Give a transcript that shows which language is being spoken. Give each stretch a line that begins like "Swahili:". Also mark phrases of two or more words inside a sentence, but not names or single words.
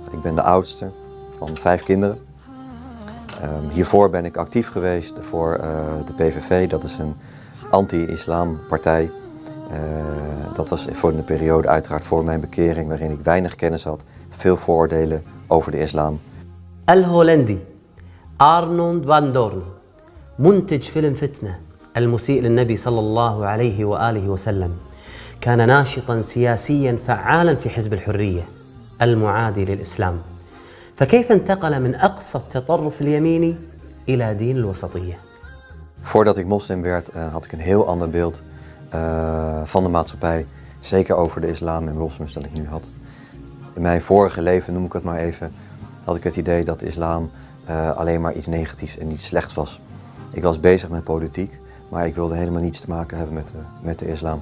Dutch: Ik ben de oudste van 5 kinderen. Hiervoor ben ik actief geweest voor de PVV. Dat is een anti-islam partij. Dat was voor een periode uiteraard voor mijn bekering, waarin ik weinig kennis had, veel vooroordelen over de islam.
Arabic: الهولندي أرنولد فان دورن منتج فيلم فتنة المسيء للنبي صلى الله عليه وآله وسلم كان ناشطا سياسيا فعالا في حزب الحرية المعادي للإسلام فكيف انتقل من أقصى التطرف اليميني إلى دين الوسطية؟
Dutch: Voordat ik moslim werd had ik een heel ander beeld van de maatschappij, zeker over de islam en moslims dat ik nu had. In mijn vorige leven, noem ik het maar even, had ik het idee dat de islam alleen maar iets negatiefs en iets slechts was. Ik was bezig met politiek, maar ik wilde helemaal niets te maken hebben met de islam.